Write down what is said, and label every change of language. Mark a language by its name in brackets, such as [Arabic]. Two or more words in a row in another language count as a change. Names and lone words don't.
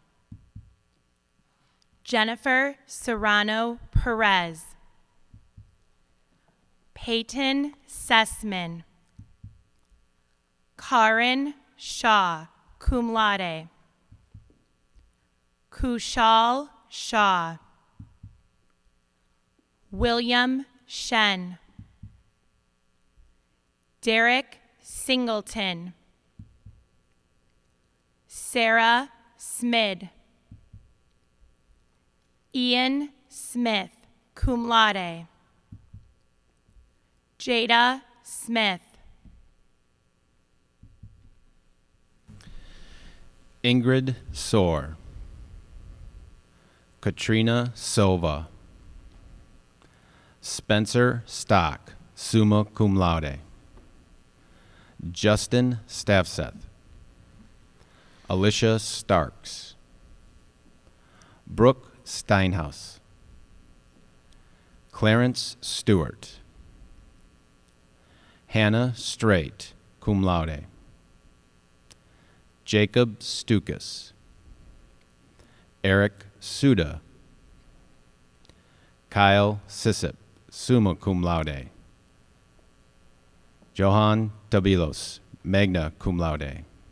[English] Jennifer Serrano Perez, Peyton Sessman, Karin Shaw, [Latin] cum laude. [English] Kushal Shaw, William Shen, Derek Singleton, Sarah Smid, Ian Smith, [Latin] cum laude. [English] Jada Smith, Ingrid Soar, Katrina Silva, Spencer Stock, [Latin] summa cum laude. [English] Justin Staffseth, Alicia Starks, Brooke Steinhaus, Clarence Stewart, Hannah Straight, [Latin] cum laude. [English] Jacob Stukas, Eric Suda, Kyle Sissip, [Latin] summa cum laude. Johan Dabilos, magna cum laude.